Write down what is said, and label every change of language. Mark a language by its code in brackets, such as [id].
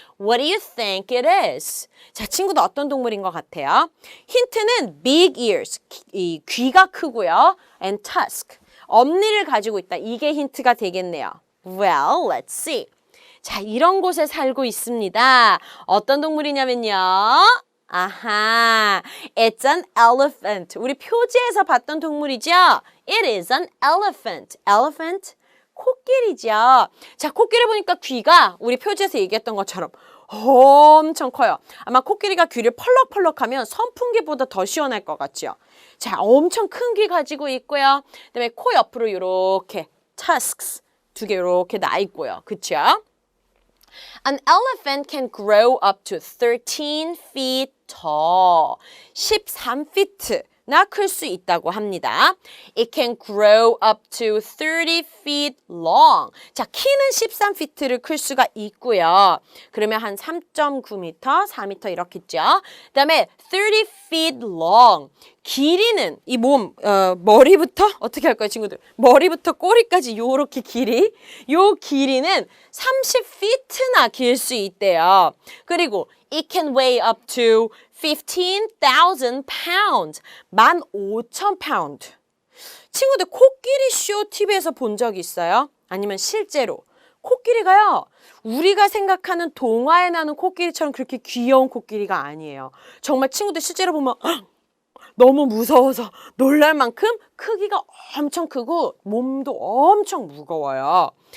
[en] What do you think it is? [ko] 자, 친구도 어떤 동물인 것 같아요? 힌트는 [en] big ears, [ko] 이 귀가 크고요. [en] and tusk, [ko] 엄니를 가지고 있다. 이게 힌트가 되겠네요. [en] Well, let's see. [ko] 자, 이런 곳에 살고 있습니다. 어떤 동물이냐면요. [en] 아하, it's an elephant. [ko] 우리 표지에서 봤던 동물이죠? [en] It is an elephant. [ko] Elephant, 코끼리죠. 자, 코끼리 보니까 귀가 우리 표지에서 얘기했던 것처럼 엄청 커요. 아마 코끼리가 귀를 펄럭펄럭하면 선풍기보다 더 시원할 것 같죠? 자, 엄청 큰 귀 가지고 있고요. 그다음에 코 옆으로 이렇게 tusks 두 개 이렇게 나 있고요. 그쵸? [en] An elephant can grow up to 13 feet tall. [ko] 13feet나 클 수 있다고 합니다. [en] It can grow up to 30 feet long. [ko] 자, 키는 13feet를 클 수가 있고요. 그러면 한 3.9m, 4m 이렇겠죠. 그다음에 [en] 30 feet long. [ko] 길이는 이 몸, 머리부터 어떻게 할까요, 친구들? 머리부터 꼬리까지 요렇게 길이, 요 길이는 30feet나 길 수 있대요. 그리고 [en] it can weigh up to 15,000 pounds. 15,000pound. [ko] 친구들 코끼리 쇼 TV에서 본 적 있어요? 아니면 실제로? 코끼리가요, 우리가 생각하는 동화에 나오는 코끼리처럼 그렇게 귀여운 코끼리가 아니에요. 정말 친구들 실제로 보면 너무 무서워서 놀랄 만큼 크기가 엄청 크고 몸도 엄청 무거워요.